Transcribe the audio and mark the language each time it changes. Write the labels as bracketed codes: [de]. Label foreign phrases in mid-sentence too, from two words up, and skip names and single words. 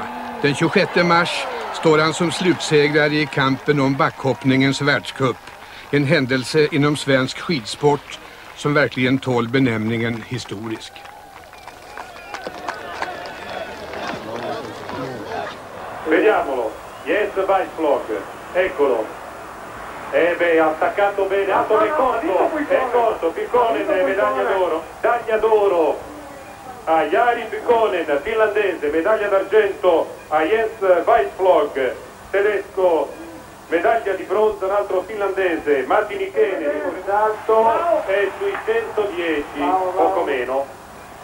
[sv] Den 26 mars står han som slutsegrare i kampen om backhoppningens världscup. En händelse inom svensk skidsport som verkligen tål benämningen historisk. [it] Vediamolo. Yes, Weissflog. Eccolo. Beh, attaccato bene, Anton è corto, Pikkonen, medaglia d'oro a Jari Pikkonen, finlandese, medaglia d'argento a Jens Weissflog, tedesco, medaglia di bronzo un altro finlandese, Matti Nykänen, in salto è sui 110, poco meno.